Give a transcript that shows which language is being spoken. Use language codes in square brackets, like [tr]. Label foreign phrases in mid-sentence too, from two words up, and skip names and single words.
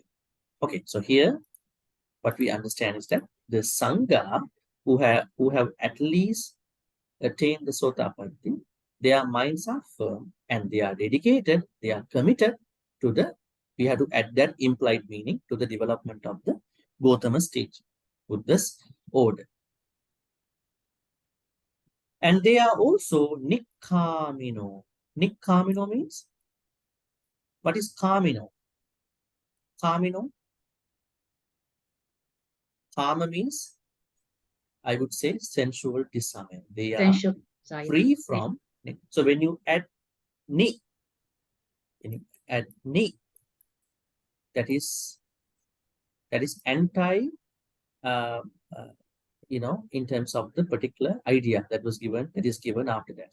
[en] Okay, so here what we understand is that the Sangha who have at least attained the Sotapanna, their minds are firm and they are dedicated, they are committed to we have to add that implied meaning to the development of the Gotama stage, Buddha's order. And they are also Nikhamino. Nikhamino means, what is Kamino? Kamino? Kama means, I would say, sensual desire. They are free from. So when you add ni, that that is anti, in terms of the particular idea that is given after that.